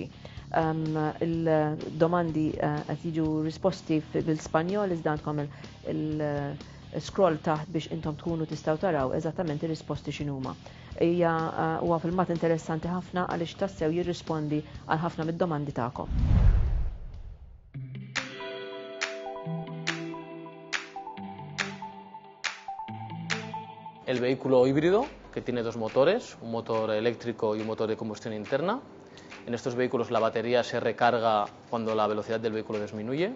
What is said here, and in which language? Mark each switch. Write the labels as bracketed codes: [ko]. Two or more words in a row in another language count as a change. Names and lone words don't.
[mt] Il-domandi qed jiġu risposti bil-Spanjol iżda għandkom il-scroll taħt biex intom tkunu tistgħu taraw eżattament ir-risposti x'inhuma. Huwa filmat interessanti ħafna għaliex tassew jirrispondi għal ħafna mid-domandi tagħkom. [es] El vehículo híbrido, que tiene 2 motores, un motor eléctrico y un motor de combustión interna. En estos vehículos la batería se recarga cuando la velocidad del vehículo disminuye.